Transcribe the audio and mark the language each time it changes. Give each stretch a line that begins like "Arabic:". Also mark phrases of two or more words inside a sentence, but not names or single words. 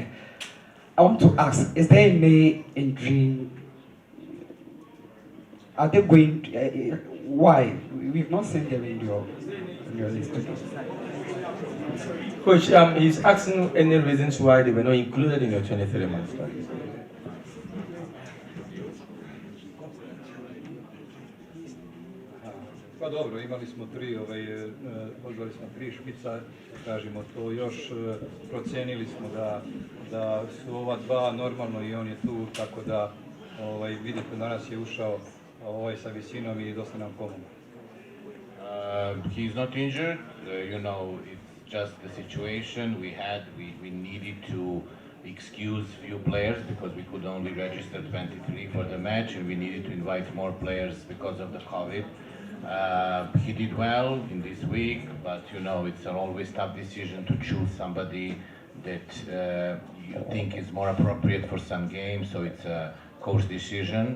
English: I want to ask, is there any injury? Are they going to, why? We've not seen them in your list today. Coach, he's asking any reasons why they were not included in your 23 months.
Croatian: Pa dobro, imali smo pozvali smo 3 špica, kažemo to još, procijenili smo da su ova 2 normalno i on je tu, tako da vidite, danas je ušao sa visinom i dosta nam pomogao.
English: He's not injured, it's just the situation we needed to excuse few players because we could only register 23 for the match, and we needed to invite more players because of the COVID. He did well in this week, but it's an always tough decision to choose somebody that you think is more appropriate for some games, so it's a coach decision.